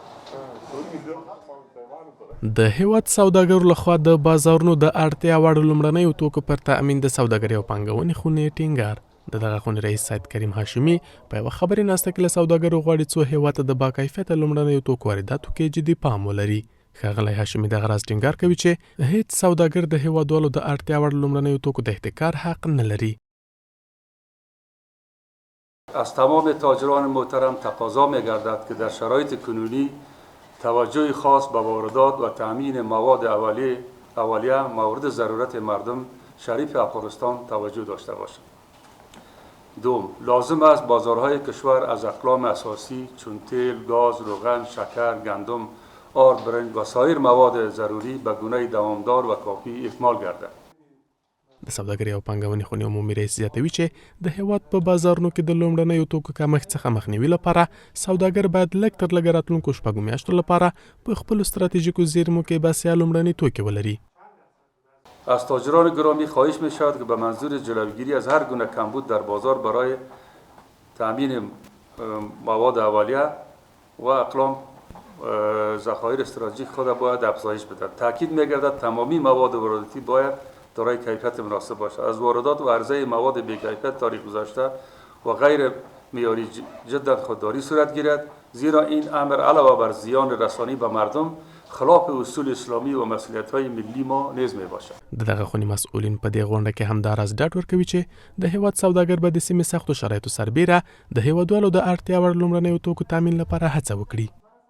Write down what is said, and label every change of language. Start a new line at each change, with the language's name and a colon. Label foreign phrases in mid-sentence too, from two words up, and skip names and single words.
Pashto: د هیواد سوداګرو لخوا د بازارونو د اړتیا وړ لومړنیو توکو پر تأمین د سوداګرۍ او پانګونې خونې ټینګار. د دغه خونې رئیس سید کریم هاشمي په یوه خبري ناسته کې له سوداګرو غواړي څو هیواد ته د باکیفیته لومړنیو توکو وارداتو کې جدي پام ولري. ښاغلی هاشمي دغه راز ټینګار کوي چې هیڅ سوداګر د هیوادوالو د اړتیا وړ لومړنیو توکو د احتکار حق نه لري.
Persian: از تمام تاجران محترم تقاضا می‌گردد که در شرایط کنونی توجه خاص به واردات و تامین مواد اولیه مورد ضرورت مردم شریف افغانستان توجه داشته باشند. دوم، لازم است بازارهای کشور از اقلام اساسی چون تیل، گاز، روغن، شکر، گندم، آرد، برنج و سایر مواد ضروری به گونه دوامدار و کافی اکمال گردد.
Pashto: د سوداګرۍ او پانګونې خونې عمومي رئیس زیاتوي چې د هیواد په بازارونو کې د لومړنیو توکو کمښت څخه مخنیوي لپاره سوداګر باید لږ تر لږه راتلونکو شپږو میاشتو لپاره په خپلو ستراتیژیکو زیرمو کې بسیا لومړني توکي ولري.
Persian: از تاجران گرامی خواهش می شود که به منظور جلوگیری از هر گونه کمبود در بازار برای تامین مواد اولیه و اقلام ذخایر استراتژیک خود باید افزایش بدهد. تاکید می گردد تمامی مواد وارداتی باید دارای کیفیت مناسب باشد. از واردات و عرضه مواد بی‌کیفیت تاریخ گذشته و غیر معیاری جدا خودداری صورت گیرد، زیرا این امر علاوه بر زیان رسانی به مردم خلاف اصول اسلامی و مسئولیت‌های ملی ما نیز میباشد.
Pashto: دغه خونی مسئولین په دې غونډه کې هم دا راز ډاډ ورکوي چې د هیواد سوداګر به د سیمې سختو شرایطو سربیره د هیوادوالو د اړتیا وړ لومړنیو توکو تامین لپاره هڅه وکړي.